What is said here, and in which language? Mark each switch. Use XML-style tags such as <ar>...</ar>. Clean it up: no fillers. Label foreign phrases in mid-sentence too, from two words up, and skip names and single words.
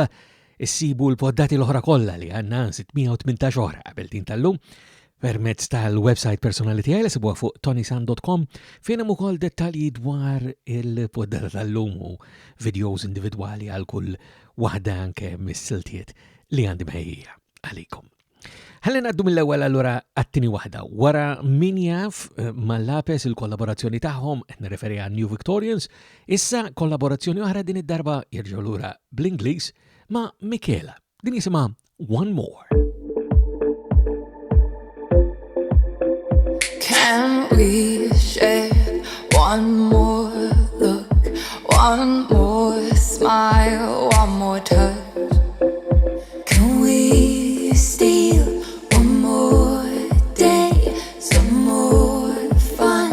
<mt>Issibu l-poddati l-oħra kollha li għandna 618 oħra qabel din tal-lum permezz tal-website personali tiegħi li sibuha fuq ToniSant.com fejn hemm ukoll dettalji dwar il-poddata tal-lum u videos individwali għal kull waħda anke mis-siltiet li għandi mħejja għalikom. Ħalli ngħaddu mill-ewwel allura għat-tieni waħda. Wara min jaf mal-lapes il-kollaborazzjoni tagħhom qed nirreferi għal New Victorians, issa kollaborazzjoni oħra din id-darba jerġgħu lura bl-Ingliż ma' Michela. Din jisimha One More.</mt> <en>Can we share one more look, one more smile, one more touch? Can we steal one more day, some more fun?</en>